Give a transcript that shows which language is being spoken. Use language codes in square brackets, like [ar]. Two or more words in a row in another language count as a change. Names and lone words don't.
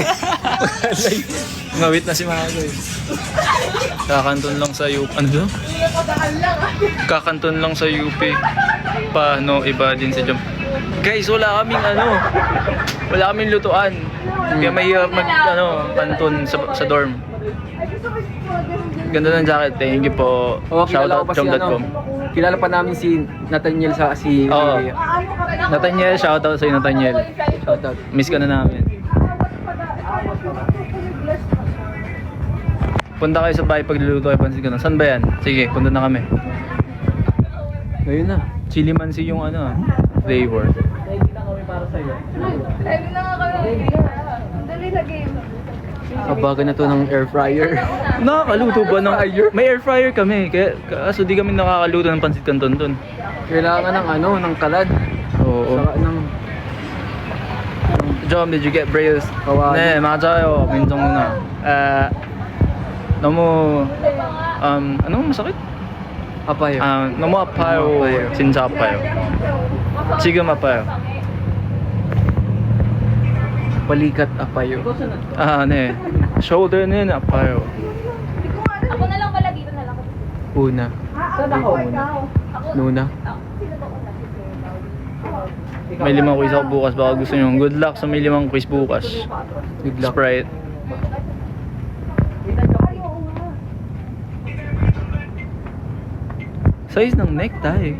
[tl] Ngawit na si Mago eh. Kakanton lang sa UP. Ano daw? Kakanton lang sa UP. Paano iba din si Jom. Guys, wala kaming wala kaming lutuan. Kaya may kanton sa dorm. Ganda ng jacket. [en] Thank you po. Shoutout chom.com. [tl] Kilala pa namin si Nathaniel sa si Oo. Nathaniel, shoutout sa'yo Nathaniel. Shoutout. Miss ka na namin. Punta kayo sa bahay pagluluto kayo pansin ka na. Saan ba yan? Sige, punta na kami. Ngayon na. Chili mansi yung flavor. Kabagan na to ng air fryer. Nakakaluto ba ng may air fryer kami. Kaya kaso di kami nakakaluto ng pansit canton doon. Kailangan ng kalad. Oo. Saka ng [en] Jom, did you get brails? [tl] Kawali. [ko] 네, 맞아요. 민정 누나. 너무 [tl] anong masakit? [ko] apayo. 너무 아파요. 진짜 아파요. 지금 아파요. [tl] Balikat apayo. [ko] 네. shoulder는 아파요. [tl] Ako na lang pala dito na lang. Una. Saan ako? Nuna. May 5 quiz ako bukas. Baka gusto nyo. [en] Good luck [tl] sa may 5 quiz bukas. [en] Good luck. Sprite. Size ng necktie.